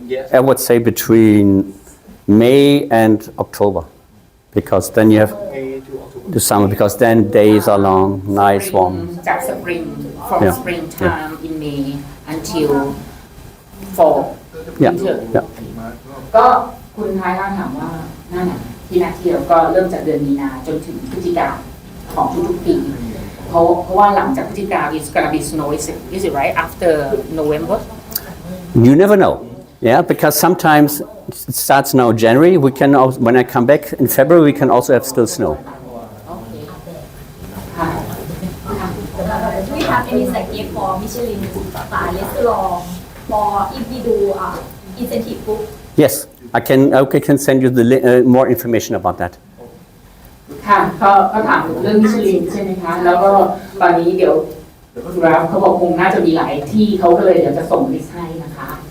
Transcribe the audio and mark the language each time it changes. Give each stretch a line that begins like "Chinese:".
English: Yes. I would say between May and October, because then you have the summer, because then days are long, nice, warm. จาก spring from Yeah. springtime in May until fall Yeah, winter yeah.
Thai: ก็คุณท้ายล่าถามว่าหน้าหนาวที่น่าเที่ยวก็เริ่มจากเดือนมีนาจนถึงพฤศจิกาของทุกๆปีเพราะว่าหลังจากพฤศจิกา
English: it's gonna be snow is it right after November You never know, yeah, because sometimes it starts now January. We can also, when I come back in February, we can also have still snow. Do we have any certificate for Michelin star restaurant for if we do incentive book Yes, I can send you the more information about that.
Thai: ค่ะก็ถามถึงเรื่องมิชลินใช่ไหมคะแล้วก็ตอนนี้เดี๋ยวราฟเขาบอกคงน่าจะมีหลายที่เขาก็เลยเดี๋ยวจะส่งลิสต์ให้นะคะ